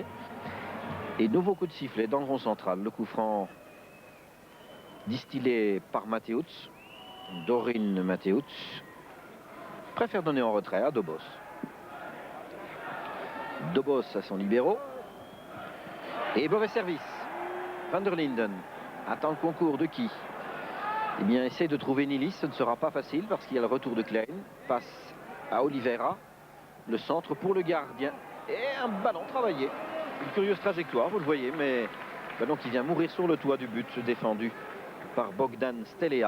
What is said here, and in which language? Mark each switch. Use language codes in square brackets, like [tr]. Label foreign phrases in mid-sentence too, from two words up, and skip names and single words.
[fr] Et nouveau coup de sifflet dans le rond central. Le coup franc distillé par Mateusz. Dorin Mateusz préfère donner en retrait à Dobos. Dobos à son libéraux. Et mauvais service. Van der Linden attend le concours de qui? Eh bien, essaye de trouver Nilis. Ce ne sera pas facile parce qu'il y a le retour de Klein. Passe à Oliveira. Le centre pour le gardien. Et un ballon travaillé. Une curieuse trajectoire, vous le voyez, mais ballon qui vient mourir sur le toit du but, défendu par Bogdan Stelea.